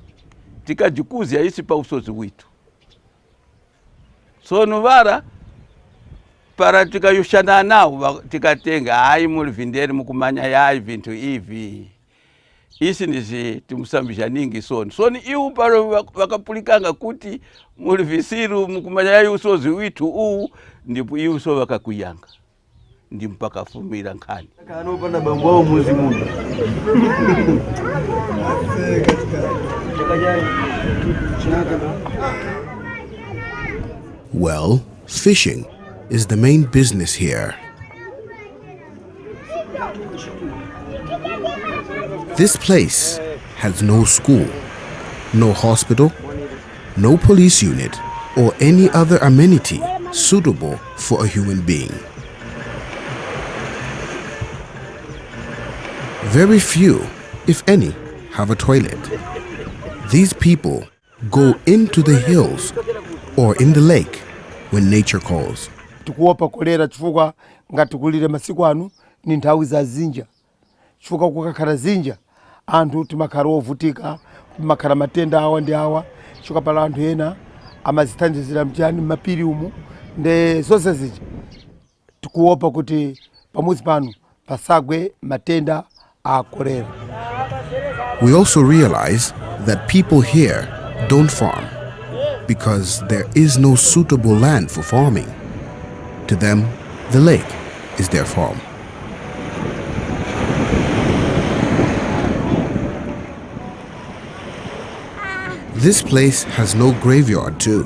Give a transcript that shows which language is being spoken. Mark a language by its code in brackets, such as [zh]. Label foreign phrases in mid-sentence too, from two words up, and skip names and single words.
[tum] Tikajikuzia isi pa usozi witu. Sono vara para tikayushana nao tikatenga ai muli vinderi mukumanya yai vintu hivi. Isi ndizi timusambisha ningi sono. Sono iu paro wakapulikanga kuti muli visiru mukumanya yai usozi witu ndipo iu so wakakuyanga. Ndi mpaka fumira nkhani. Kanopanda bambu wao muzi mundu. [en] Well, fishing is the main business here. This place has no school, no hospital, no police unit, or any other amenity suitable for a human being. Very few, if any, have a toilet. These people go into the hills or in the lake when nature calls. [ny] Tikuopa kolera chifukwa ngatikulire masiku anu ni nthawi za zinja. Chifukwa kukakhala zinja anthu timakhala ovutika, timakhala matenda awa ndi awa. Chifukwa pala anthu ena amazithandizira mchani mapiri umu nde zonse zija. Tikuopa kuti pamuzi panu pasagwe matenda a kolera. [en] We also realize that people here don't farm because there is no suitable land for farming. To them, the lake is their farm. This place has no graveyard too.